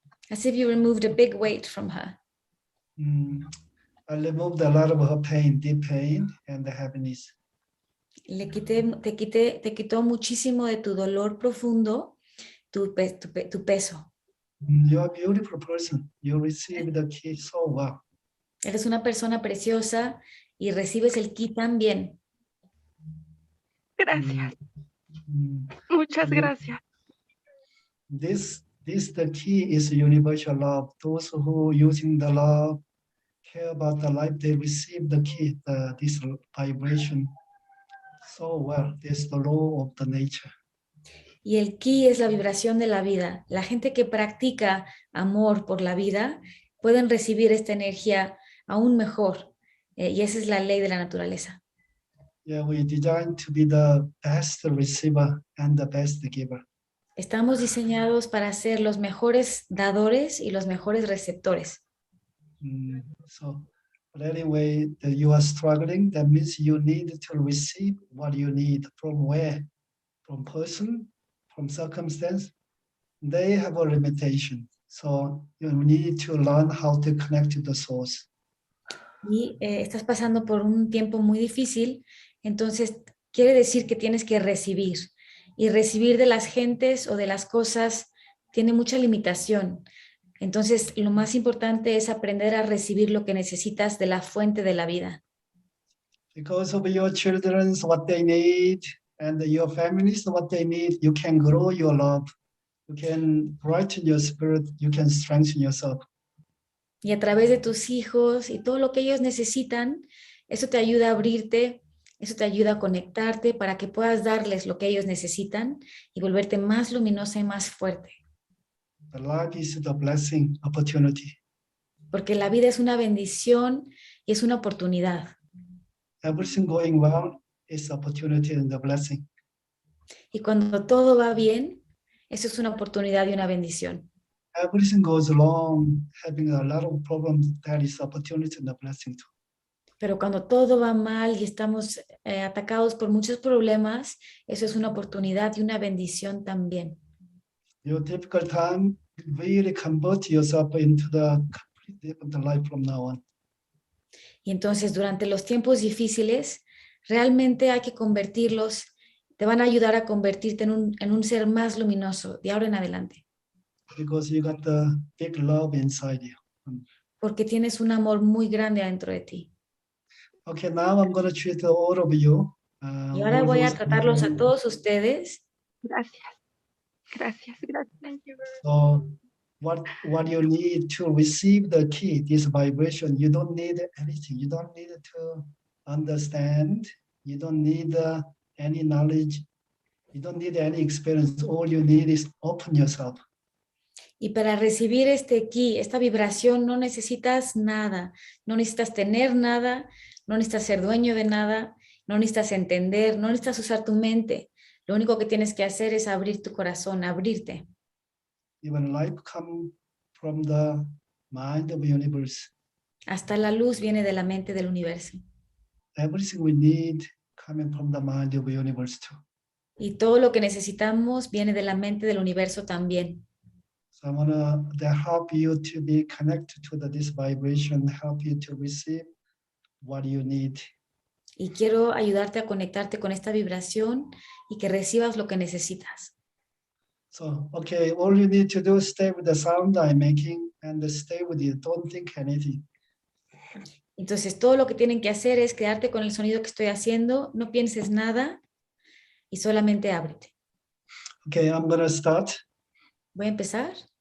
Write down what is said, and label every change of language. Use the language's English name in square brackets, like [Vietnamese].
[English] As if you removed a big weight from her. I removed a lot of her pain, deep pain, and the happiness. [Spanish] Te quitó muchísimo de tu dolor profundo, tu peso. [English] You're a beautiful person. You received the key so well. [Spanish] Eres una persona preciosa y recibes el ki tan bien. Gracias. Muchas gracias. [English] This the key is universal love. Those who using the love, care about the life, they receive the key, this vibration. So well, there's the law of the nature. [Spanish] Y el ki es la vibración de la vida. La gente que practica amor por la vida pueden recibir esta energía aún mejor. Y esa es la ley de la naturaleza. [English] Yeah, we designed to be the best receiver and the best giver. [Spanish] Estamos diseñados para ser los mejores dadores y los mejores receptores. [English] But anyway, you are struggling. That means you need to receive what you need from where? from person, from circumstance, they have a limitation. So you need to learn how to connect to the source. [Spanish] Y estás pasando por un tiempo muy difícil, entonces quiere decir que tienes que recibir. Y recibir de las gentes o de las cosas tiene mucha limitación. Entonces, lo más importante es aprender a recibir lo que necesitas de la fuente de la vida. [English] Because of your children, what they need, and your families, what they need, you can grow your love. You can brighten your spirit. You can strengthen yourself. [Spanish] Y a través de tus hijos y todo lo que ellos necesitan, eso te ayuda a abrirte, eso te ayuda a conectarte para que puedas darles lo que ellos necesitan y volverte más luminosa y más fuerte. [English] The life is the blessing, opportunity. [Spanish] Porque la vida es una bendición y es una oportunidad. [English] Everything going well is opportunity and the blessing. [Spanish] Y cuando todo va bien, eso es una oportunidad y una bendición. [English] Everything goes wrong, having a lot of problems, that is opportunity and the blessing too. [Spanish] Pero cuando todo va mal y estamos atacados por muchos problemas, eso es una oportunidad y una bendición también. [English] Your difficult time, really convert yourself into the completely different life from now on. [Spanish] Y entonces durante los tiempos difíciles, realmente hay que convertirlos, te van a ayudar a convertirte en un ser más luminoso de ahora en adelante. [English] Because you got the big love inside you. [Spanish] Porque tienes un amor muy grande dentro de ti. [English] Okay, now I'm going to treat all of you. [Spanish] Y ahora [English] All [Spanish] voy a [English] those [Spanish] tratarlos a [English] people. [Spanish] todos ustedes. Gracias. Gracias, gracias. [English] Thank you. So what you need to receive the key, this vibration, you don't need anything. You don't need to understand. You don't need any knowledge. You don't need any experience. All you need is open yourself. [Spanish] Y para recibir este ki, esta vibración, no necesitas nada, no necesitas tener nada, no necesitas ser dueño de nada, no necesitas entender, no necesitas usar tu mente. Lo único que tienes que hacer es abrir tu corazón, abrirte. [English] Even life comes from the mind of the universe. [Spanish] Hasta la luz viene de la mente del universo. [English] Everything we need coming from the mind of the universe too. [Spanish] Y todo lo que necesitamos viene de la mente del universo también. [English] So I want to help you to be connected to this vibration, help you to receive what you need. [Spanish] Y quiero ayudarte a conectarte con esta vibración y que recibas lo que necesitas. [English] So, okay, all you need to do is stay with the sound I'm making and stay with it. Don't think anything. [Spanish] Entonces, todo lo que tienen que hacer es quedarte con el sonido que estoy haciendo, no pienses nada y solamente ábrete. [English] Okay, I'm going to start. [Spanish] Voy a empezar.